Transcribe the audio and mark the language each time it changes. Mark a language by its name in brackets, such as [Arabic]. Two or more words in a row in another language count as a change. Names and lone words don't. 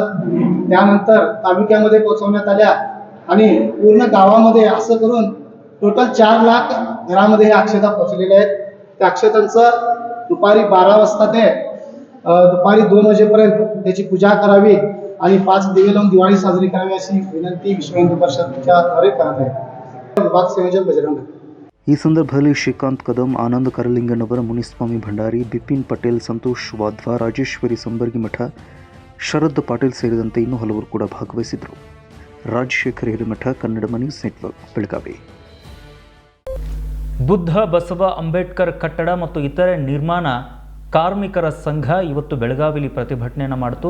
[Marathi] त्यानंतर तालुक्यामध्ये पोहोचवण्यात आल्या आणि पूर्ण गावामध्ये असं करून टोटल 4 लाख घरामध्ये हे अक्षता पोहोचलेल्या आहेत. त्या अक्षतांचं दुपारी 12 वाजता ते दुपारी 2 वाजेपर्यंत त्याची पूजा करावी आणि 5 दिवे लावून दिवाळी साजरी करावी अशी विनंती विश्व हिंदू परिषदच्या द्वारे करत आहे. विभाग संयोजक बजरंग. [Kannada] ಈ ಸಂದರ್ಭದಲ್ಲಿ ಶ್ರೀಕಾಂತ್ ಕದಂ, ಆನಂದ್ ಕರಲಿಂಗನವರ, ಮುನಿಸ್ವಾಮಿ ಭಂಡಾರಿ, ಬಿಪಿನ್ ಪಟೇಲ್, ಸಂತೋಷ್ ವಾಧ್ವಾ, ರಾಜೇಶ್ವರಿ ಸಂಬರ್ಗಿ ಮಠ, ಶರದ್ ಪಾಟೀಲ್ ಸೇರಿದಂತೆ ಇನ್ನೂ ಹಲವರು ಕೂಡ ಭಾಗವಹಿಸಿದರು. ರಾಜಶೇಖರ್ ಹಿರೇಮಠ, ಕನ್ನಡಮ ನ್ಯೂಸ್ ನೆಟ್ವರ್ಕ್, ಬೆಳಗಾವಿ. ಬುದ್ಧ ಬಸವ ಅಂಬೇಡ್ಕರ್ ಕಟ್ಟಡ ಮತ್ತು ಇತರೆ ನಿರ್ಮಾಣ ಕಾರ್ಮಿಕರ ಸಂಘ ಇವತ್ತು ಬೆಳಗಾವಿಯಲ್ಲಿ ಪ್ರತಿಭಟನೆಯನ್ನು ಮಾಡಿತು.